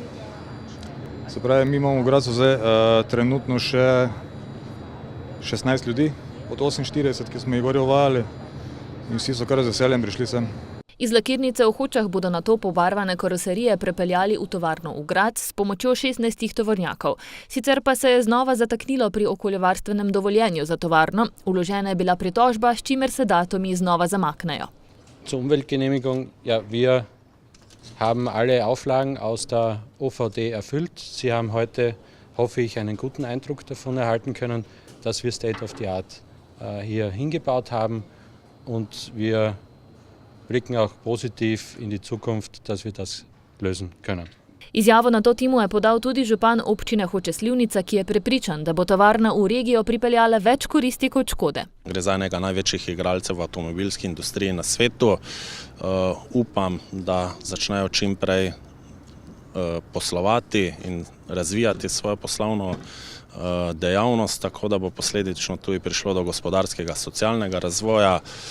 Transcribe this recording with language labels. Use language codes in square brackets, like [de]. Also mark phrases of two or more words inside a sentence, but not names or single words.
[sl] Se pravi, mi imamo v Gracu zdaj trenutno še 16 ljudi od 48, ki smo jih gori uvajali in vsi so kar z veseljem prišli sem. Iz lakirnice v Hočah bodo nato pobarvane karoserije prepeljali v tovarno v Graz s pomočjo 16 tovornjakov. Sicer pa se je znova zataknilo pri okoljevarstvenem dovoljenju za tovarno. Vložena je bila pritožba, s čimer se datumi znova zamaknejo. [de] Zur Umweltgenehmigung, ja, wir haben alle Auflagen aus der OVD erfüllt. Sie haben heute, hoffe ich, einen guten Eindruck davon erhalten können, dass wir [en] State of the Art [de] hier hingebaut haben und wir blicken auch positiv in die Zukunft, dass wir das lösen können. [sl] Izjavo na to temo je podal tudi župan občine Hoče Slivnica, ki je prepričan, da bo tovarna v regijo pripeljala več koristi kot škode. Gre za enega največjih igralcev v avtomobilski industriji na svetu. Upam, da začnejo čim prej poslovati in razvijati svojo poslovno dejavnost, tako da bo posledično tudi prišlo do gospodarskega, socialnega razvoja.